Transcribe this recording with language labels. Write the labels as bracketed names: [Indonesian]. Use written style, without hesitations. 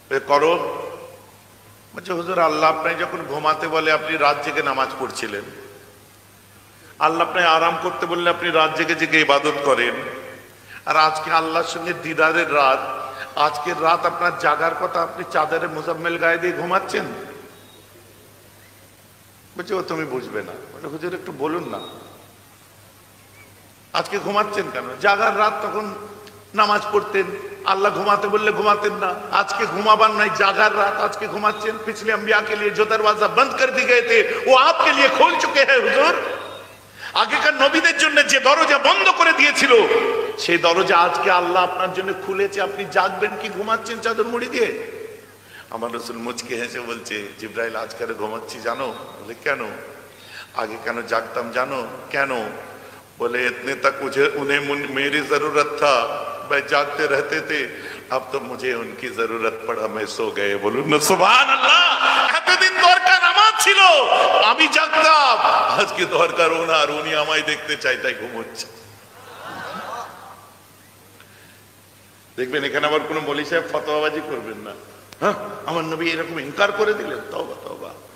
[Bangla] করো। বলছে হুজুর আল্লাহ আপনাকে যখন ঘুমাতে বলে আপনি রাত জেগে নামাজ পড়ছিলেন, আল্লাহ আপনাকে আরাম করতে বললে আপনি রাত জেগে জেগে ইবাদত করেন, আর আজকে আল্লাহর সঙ্গে দিদারের রাত, আজকের রাত আপনার জাগার কথা, আপনি চাদরে মুজাম্মেল গায়ে দিয়ে ঘুমাচ্ছেন। বলছে ও তুমি বুঝবে না। বলে হুজুর একটু বলুন না, আজকে ঘুমাচ্ছেন কেন? জাগার রাত তখন নামাজ পড়তেন, আল্লাহ ঘুমাতে বললে ঘুমাতেন না, আজকে ঘুমাবার নাই, জাগার রাত আজকে ঘুমাচ্ছেন। [Hindi] पिछले अंबिया के लिए जो दरवाजा बंद कर दी गए थे वो आपके लिए खोल चुके हैं हुजूर। [Bangla] আগেকার নবীদের জন্য যে দরজা বন্ধ করে দিয়েছিল সেই দরজা আজকে আল্লাহ আপনার জন্য খুলেছে। আপনি জাগবেন কি ঘুমাচ্ছেন চাদর মুড়ি দিয়ে? আমার রাসূল মুচকে হেসে বলছে জিব্রাইল আজকাল ঘুমাচ্ছি জানো? বলে কেন? আগে কেন জাগতাম জানো? কেন? [Hindi] बोले इतने तक मुझे उन्हें मेरी जरूरत था, मैं जागते रहते थे, अब तो मुझे उनकी जरूरत पड़ा, मैं सो गए। बोलूं ना सुभान अल्लाह। [Bangla] এতদিন দরকার আমার ছিল, আমি জাগতাম, আজকে দরকার ওনার, উনি আমায় দেখতে চাই তাই ঘুমোচ্ছে। দেখবেন এখানে আবার কোনো মৌলভী সাহেব ফতোয়াবাজি করবেন না। হ্যাঁ আমার নবী এরকম ইনকার করে দিলেন, তওবা তওবা।